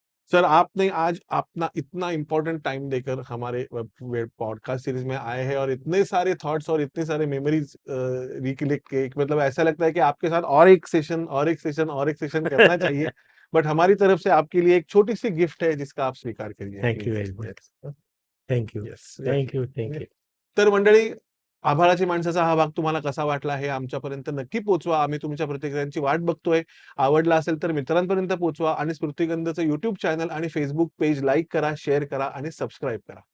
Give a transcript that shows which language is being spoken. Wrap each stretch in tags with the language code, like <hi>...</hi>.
<hi>Sir आपने आज अपना इतना इंपॉर्टेंट टाइम देकर हमारे पॉडकास्ट सीरीज में आए हैं, और इतने सारे थॉट्स और इतने सारे मेमोरीज रिकलेक्ट के, मतलब ऐसा लगता है कि आपके साथ और एक सेशन करना चाहिए. बट हमारी तरफ से आपके लिए एक छोटी सी गिफ्ट है जिसका आप स्वीकार करिए.</hi> <en>Thank you very much. Thank you yes thank you thank you.</en> <mr>तर मंडळी, आभाळाची माणसाचा हा भाग तुम्हाला कसा वाटला हे आमच्यापर्यंत नक्की पोहोचवा. आम्ही तुमच्या प्रतिक्रियांची वाट बघतोय. आवडला असेल तर मित्रांपर्यंत पोहोचवा आणि स्मृतिगंधचं YouTube चॅनल आणि Facebook पेज लाईक करा, शेअर करा आणि सबस्क्राईब करा.</mr>